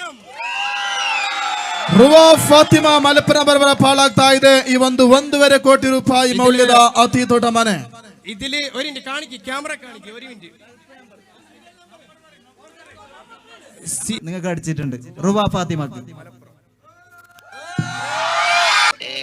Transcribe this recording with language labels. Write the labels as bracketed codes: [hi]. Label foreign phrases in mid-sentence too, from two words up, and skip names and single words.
[kn] ರುವಾ ಫಾತಿಮಾ ಮಲಪ್ಪುರಂ ಬರಬರ ಪಾಲಾಗ್ತಾ ಇದೆ ಈ ಒಂದು 1.5 ಕೋಟಿ ರೂಪಾಯಿ ಮೌಲ್ಯದ ಅತಿ ದೊಡ್ಡ ಮನೆ. [ml] ഇതില് ഒരു മിനിറ്റ് കാണിക്ക്, ക്യാമറ കാണിക്ക്, ഒരു മിനിറ്റ്. നിങ്ങൾക്ക് അടിച്ചിട്ടുണ്ട് റുവാ ഫാത്തിമക്ക്.